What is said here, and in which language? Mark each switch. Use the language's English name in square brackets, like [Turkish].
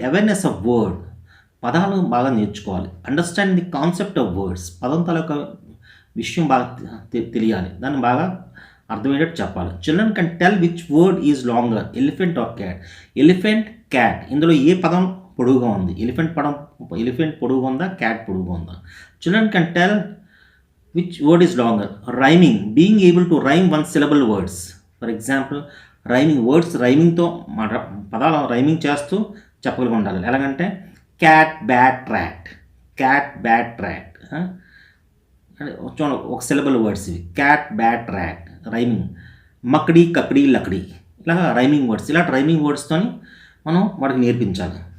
[English] awareness of word, [Telugu] పదాలు బాగా నేర్చుకోవాలి. [English] understand the concept of words, [Telugu] పదం తాలూకా విషయం బాగా తెలియాలి, దాన్ని బాగా అర్థమయ్యేటట్టు చెప్పాలి. [English] Children can tell which word is longer, elephant or cat. [Telugu] Elephant, cat, ఇందులో ఏ పదం పొడుగుగా ఉంది? ఎలిఫెంట్ పొడుగుగా ఉందా, క్యాట్ పొడుగుగా ఉందా? [English] Children can tell Which word is longer? Rhyming, being able to rhyme one syllable words. For example, [Telugu] rhyming words రైమింగ్తో మాట పదాలు rhyming చేస్తూ చెప్పగలిగి ఉండాలి. ఎలాగంటే cat bat rat, cat bat rat. చూడండి ఒక సిలబుల్ వర్డ్స్ ఇవి, cat bat rat rhyming. [Hindi] మక్డీ కక్డీ Lakdi, [Telugu] ఇలా rhyming words. ఇలాంటి రైమింగ్ వర్డ్స్తో మనం వాడికి నేర్పించాలి.